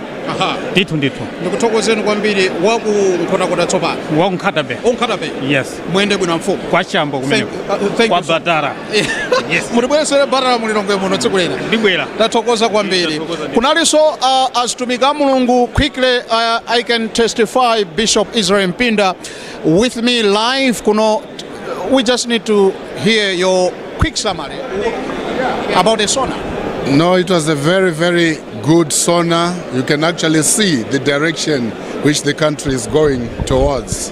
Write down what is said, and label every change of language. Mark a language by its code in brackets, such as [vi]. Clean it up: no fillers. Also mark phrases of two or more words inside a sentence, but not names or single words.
[ny] Ndithu. Ndikuthokozeni kwambiri waku Nkhotakota tsopano. Waku Nkhatabe. Nkhatabe. [en] Yes. [ny] Mwende bwino mfumu. Kwa chambo kumeneko. Kwa Batara. [en] Yes. [ny] Mulibwesere Batara mulilongwe muno tsiku lina. Ndibwera. Tathokoza kwambiri. Kunalinso azitumiki a Mulungu. [en] Quickly I can testify Bishop Israel Mpinda with me live kuno. We just need to hear your quick summary about the Sona. No, it was a very, very good Sona. You can actually see the direction which the country is going towards.